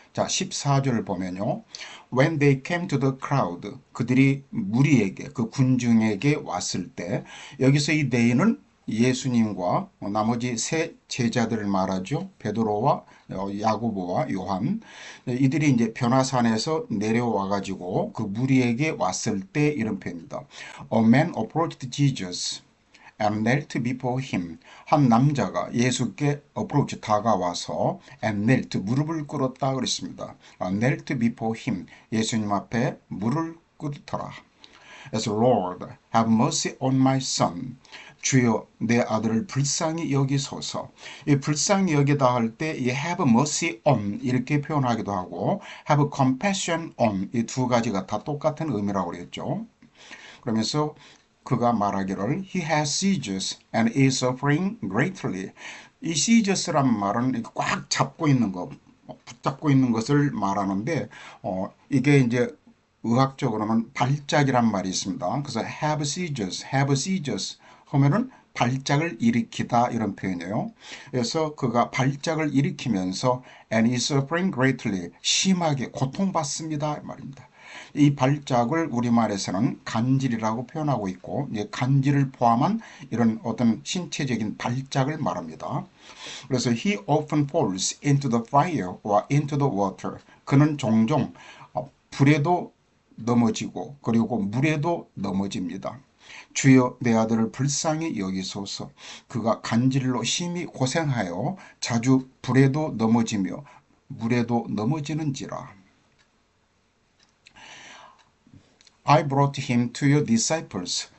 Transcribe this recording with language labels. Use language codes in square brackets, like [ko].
[ko] 자, 14절을 보면요. [en] When they came to the crowd, [ko] 그들이 무리에게, 그 군중에게 왔을 때, 여기서 이 they는 예수님과 나머지 세 제자들을 말하죠. 베드로와 야고보와 요한. 이들이 이제 변화산에서 내려와 가지고 그 무리에게 왔을 때 이런 표현입니다. [en] A man approached Jesus and knelt before him. [ko] 한 남자가 예수께 approach 다가와서 [en] and knelt [ko] 무릎을 꿇었다 그랬습니다. [en] knelt before him [ko] 예수님 앞에 무릎을 꿇더라. [en] As Lord, have mercy on my son. [ko] 주여 내 아들을 불쌍히 여기소서. 이 불쌍히 여기다 할 때 이 [en] have mercy on [ko] 이렇게 표현하기도 하고 [en] have compassion on [ko] 이 두 가지가 다 똑같은 의미라고 그랬죠. 그러면서 그가 말하기를 [en] He has seizures and is suffering greatly. [ko] 이 seizures란 말은 꽉 잡고 있는 것, 붙잡고 있는 것을 말하는데 이게 이제 의학적으로는 발작이란 말이 있습니다. 그래서 [en] have seizures [ko] 하면은 발작을 일으키다 이런 표현이에요. 그래서 그가 발작을 일으키면서 [en] and is suffering greatly [ko] 심하게 고통받습니다 이 말입니다. 이 발작을 우리말에서는 간질이라고 표현하고 있고 간질을 포함한 이런 어떤 신체적인 발작을 말합니다. 그래서 [en] he often falls into the fire or into the water. [ko] 그는 종종 불에도 넘어지고 그리고 물에도 넘어집니다. 주여 내 아들을 불쌍히 여기소서. 그가 간질로 심히 고생하여 자주 불에도 넘어지며 물에도 넘어지는지라. [en] I brought him to your disciples.